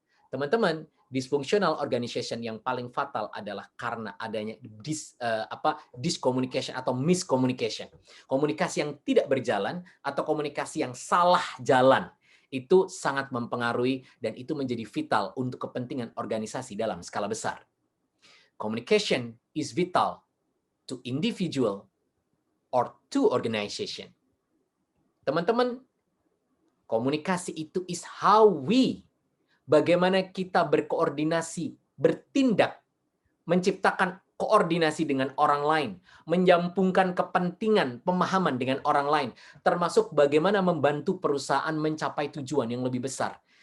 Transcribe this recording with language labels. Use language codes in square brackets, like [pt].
[id] Teman-teman, [en] dysfunctional organization [id] yang paling fatal adalah karena adanya discommunication atau miscommunication. Komunikasi yang tidak berjalan atau komunikasi yang salah jalan. Itu sangat mempengaruhi dan itu menjadi vital untuk kepentingan organisasi dalam skala besar. [en] Communication is vital to individual or to organization. [id] Teman-teman, Komunikasi itu [en] is how we, [id] bagaimana kita berkoordinasi, bertindak, menciptakan koordinasi dengan orang lain, menjampungkan kepentingan, pemahaman dengan orang lain, termasuk bagaimana membantu perusahaan mencapai tujuan yang lebih besar.